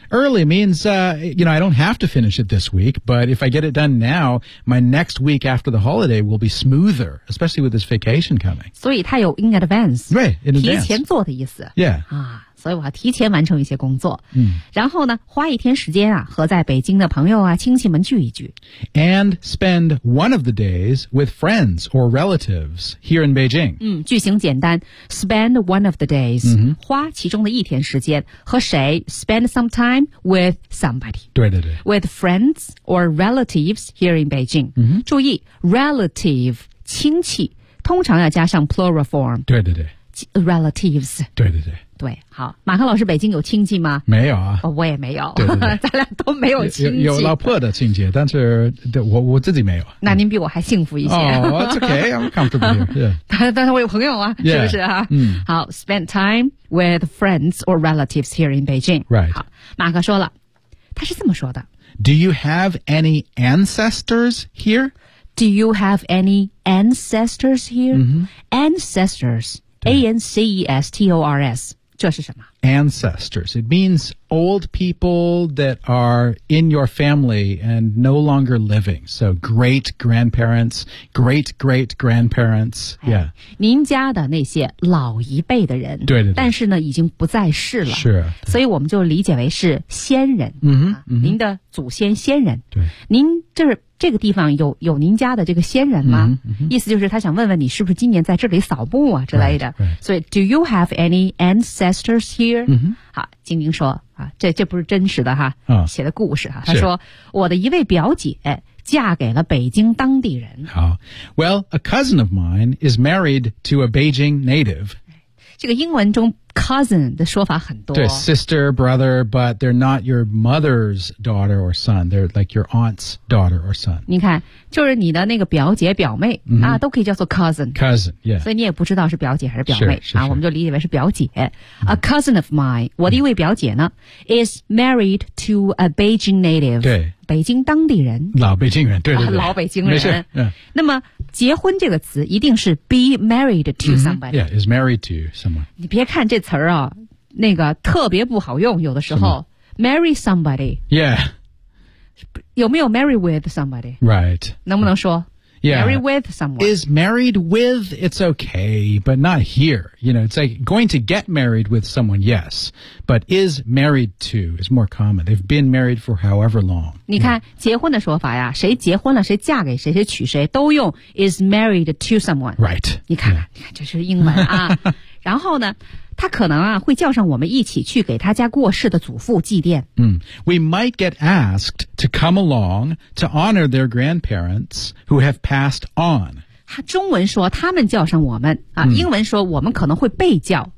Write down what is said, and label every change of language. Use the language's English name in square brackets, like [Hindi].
[English] Early means, you know, I don't have to finish it this week, but if I get it done now, my next week after the holiday will be smoother, especially with this vacation coming. [Chinese] 所以它有 in advance. [English] Right, in advance. [Chinese] 提前做的意思。 [English] Yeah. [Chinese] 啊，所以我要提前完成一些工作。嗯。然后呢，花一天时间啊，和在北京的朋友啊，亲戚们聚一聚。 [English] And spend one of the days with friends or relatives here in Beijing. [Chinese] 嗯，句型简单。 [English] Spend one of the days.、 Mm-hmm. [Chinese] 花其中的一天时间和谁 ? [English] Spend some time with somebody. [Chinese] 对对对。 [English] With friends or relatives here in Beijing.、 Mm-hmm. [Chinese] 注意 ,relative, 亲戚通常要加上 [English] plural form. [Chinese] 对对对。 [English] Relatives. [Chinese] 对对对。对，好，马克老师，北京有亲戚吗？没有啊，哦、我也没有，对对对咱俩都没有亲戚。有老婆的亲戚，但是我自己没有。那您比我还幸福一些。 [English] 哦、oh, ，Okay, I'm comfortable here. Yeah. [Chinese] 但是我有朋友啊， [English] yeah. [Chinese] 是不是啊？嗯，好 [English] ，spend time with friends or relatives here in Beijing. Right. [Chinese] 好，马克说了，他是这么说的 [English] ：Do you have any ancestors here? Do you have any ancestors here?、 Mm-hmm. Ancestors, A-N-C-E-S-T-O-R-S. [Chinese] 这是什么 [English] ?Ancestors. It means old people that are in your family and no longer living. So great grandparents, great great grandparents.、哎、yeah. [Chinese] 您家的那些老一辈的人。对对对。但是呢已经不在世了。是。所以我们就理解为是先人。嗯、mm-hmm, 啊、您的祖先先人。对。您这是这个地方有您家的这个先人吗、嗯嗯、意思就是他想问问你是不是今年在这里扫墓啊之类的。 [English] Right, right. [Chinese] 所以 [English] ,do you have any ancestors here?、 [Chinese] 嗯、好晶晶说啊这不是真实的哈、哦、写的故事哈、啊、他说我的一位表姐嫁给了北京当地人。好 [English] ,well, a cousin of mine is married to a Beijing native. [Chinese] 这个英文中Cousin 的说法很多。对 [English] ,sister, brother, but they're not your mother's daughter or son. They're like your aunt's daughter or son. [Chinese] 你看就是你的那个表姐表妹、 [English] mm-hmm. [Chinese] 啊都可以叫做 cousin。 [English] Cousin, yeah. [Chinese] 所以你也不知道是表姐还是表妹。是是是啊我们就理解为是表姐。 [English] A cousin of mine, [Chinese] 我的一位表姐呢、mm-hmm. [English] is married to a Beijing native. [Chinese] 对。北京当地人。老北京人对对对。老北京人。没事、嗯、那么结婚这个词一定是 [English] be married to somebody.、 Mm-hmm, yeah, is married to someone. [Chinese] 你别看这词儿啊那个特别不好用有的时候。 [English] marry somebody. Yeah. [Chinese] 有没有 [English] marry with somebody? Right. [Chinese] 能不能说 [English] Yeah. marry with someone? Is married with, it's okay, but not here. You know, it's like going to get married with someone, yes. But is married to is more common. They've been married for however long. [Chinese] 你看、yeah. 结婚的说法呀谁结婚了谁嫁给谁谁娶谁都用 [English] is married to someone. Right. [Chinese] 你看、yeah. 你看这是英文啊。然后呢他可能啊会叫上我们一起去给他家过世的祖父祭奠。 [English] 嗯、We might get asked to come along to honor their grandparents who have passed on. [Chinese] 他中文说他们叫上我们啊、嗯、英文说我们可能会被叫。